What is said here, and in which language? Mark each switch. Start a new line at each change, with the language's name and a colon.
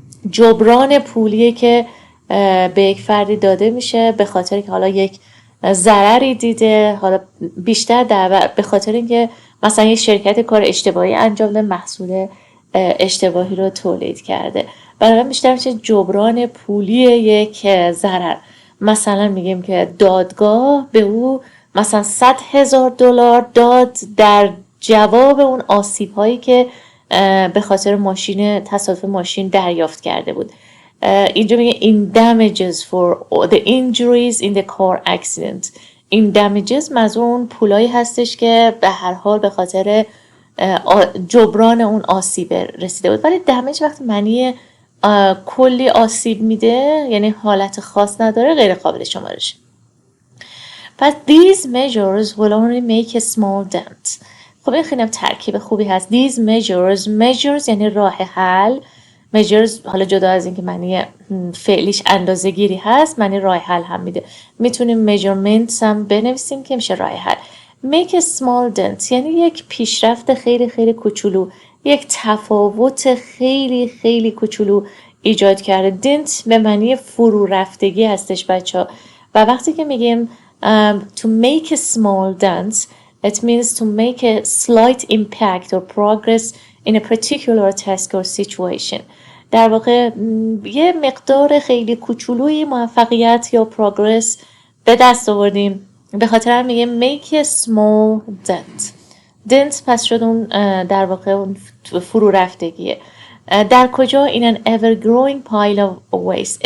Persian: جبران پولیه که به یک فردی داده میشه به خاطر که حالا یک ضرری دیده، حالا بیشتر به خاطر اینکه مثلا یک شرکت کار اشتباهی انجام داده، محصول اشتباهی رو تولید کرده، بنابراین بیشتر میشه جبران پولی یک ضرر. مثلا میگیم که دادگاه به او مثلا $100,000 داد در جواب اون آسیب هایی که به خاطر تصادف ماشین دریافت کرده بود. اینجا میگه
English: in damages for the injuries in the car accident. in damages
Persian: منظور اون پولایی هستش که به هر حال به خاطر جبران اون آسیب رسیده بود. ولی دمیج وقتی معنی کلی آسیب میده یعنی حالت خاص نداره، غیر قابل شمارش. پس
English: these measures will only make a small dent.
Persian: خب این خیلی هم ترکیب خوبی هست.
English: these measures
Persian: یعنی راه حل. measures حالا جدا از این که معنی فعلیش اندازه گیری هست، معنی راه حل هم میده. میتونیم measurements هم بنویسیم که میشه راه حل.
English: make a small dent
Persian: یعنی یک پیشرفت خیلی خیلی کوچولو، یک تفاوت خیلی خیلی کوچولو ایجاد کرده.
English: dent
Persian: به معنی فرو رفتگی هستش بچه‌ها و وقتی که میگیم
English: to make a small dent it means to make a slight impact or progress in a particular task or situation.
Persian: در واقع یه مقدار خیلی کوچولوی موفقیت یا progress به دست آوردیم، به خاطر هم میگه
English: make a small dent
Persian: پس شد اون در واقع اون فرو رفتگیه. در کجا؟
English: in an ever growing pile of waste.